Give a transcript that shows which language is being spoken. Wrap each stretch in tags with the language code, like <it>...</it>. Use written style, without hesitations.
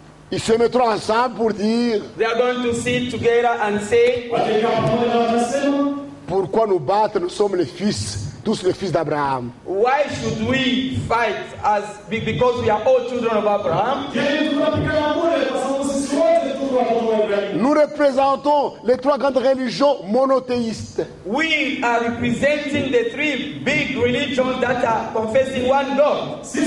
<fr>Ils se mettront ensemble pour dire,</fr> <en>they are going to sit together and say,</en> <fr>pourquoi nous battre, nous sommes les fils, tous les fils d'Abraham.</fr> <en>Why should we fight because we are all children of Abraham?</en> <fr>Nous représentons les trois grandes religions monothéistes.</fr> <en>We are representing the three big religions that are confessing one God.</en>